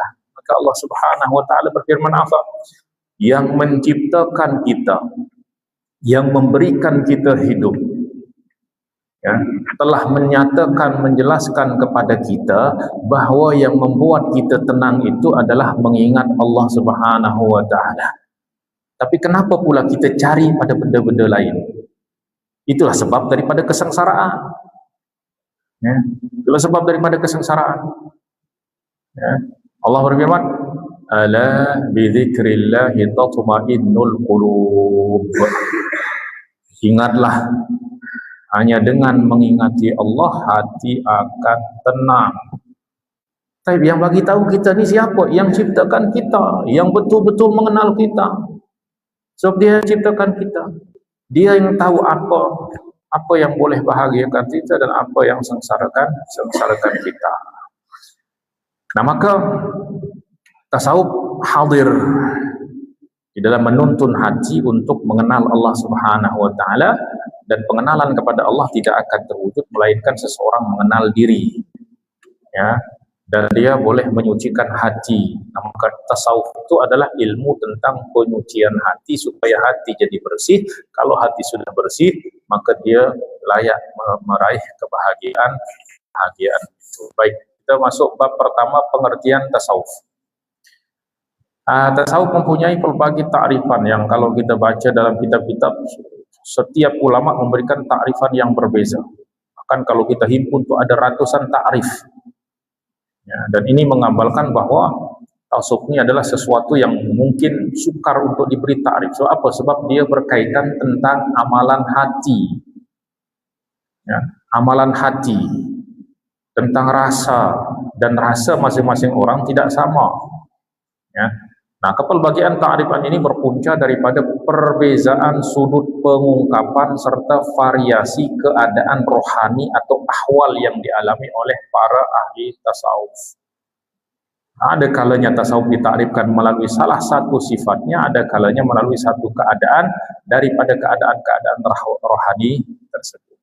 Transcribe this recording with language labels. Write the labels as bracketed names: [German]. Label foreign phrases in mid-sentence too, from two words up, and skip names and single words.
[Malay] Maka [Arabic] الله سبحانه وتعالى [Malay] berfirman apa? Yang menciptakan kita, yang memberikan kita hidup, ya, telah menyatakan, menjelaskan kepada kita bahawa yang membuat kita tenang itu adalah mengingat [Arabic] الله سبحانه وتعالى. [Malay] Tapi kenapa pula kita cari pada benda-benda lain? Itulah sebab daripada kesengsaraan. Ya, itulah sebab daripada kesengsaraan. Ya. Allah berfirman, [Arabic] ألا بذكر الله تطمئن القلوب. [Malay] Ingatlah, hanya dengan mengingati Allah hati akan tenang. Tapi yang bagi tahu kita ni siapa? Yang ciptakan kita, yang betul-betul mengenal kita. Sebab dia ciptakan kita. Dia yang tahu apa yang boleh bahagiakan kita dan apa yang sengsarakan kita. Nah, maka tasawuf hadir di dalam menuntun hati untuk mengenal [Arabic] الله سبحانه وتعالى, [Malay] dan pengenalan kepada Allah tidak akan terwujud melainkan seseorang mengenal diri, ya, dan dia boleh menyucikan hati. Nah, maka tasawuf itu adalah ilmu tentang penyucian hati supaya hati jadi bersih. Kalau hati sudah bersih, maka dia layak meraih kebahagiaan itu. Baik, kita masuk bab pertama, pengertian tasawuf. Tasawuf mempunyai pelbagai takrifan yang kalau kita baca dalam kitab-kitab, setiap ulama memberikan takrifan yang berbeza. Bahkan kalau kita himpun itu ada ratusan takrif. Ya, dan ini menggambarkan bahwa tasawuf ini adalah sesuatu yang mungkin sukar untuk diberi takrif. So, apa? Sebab dia berkaitan tentang amalan hati. Ya, amalan hati, tentang rasa, dan rasa masing-masing orang tidak sama. Ya. Nah, kepelbagian ta'rifan ini berpunca daripada perbezaan sudut pengungkapan serta variasi keadaan rohani atau ahwal yang dialami oleh para ahli tasawuf. Ada kalanya tasawuf ditakrifkan melalui salah satu sifatnya, ada kalanya melalui satu keadaan daripada keadaan-keadaan rohani tersebut.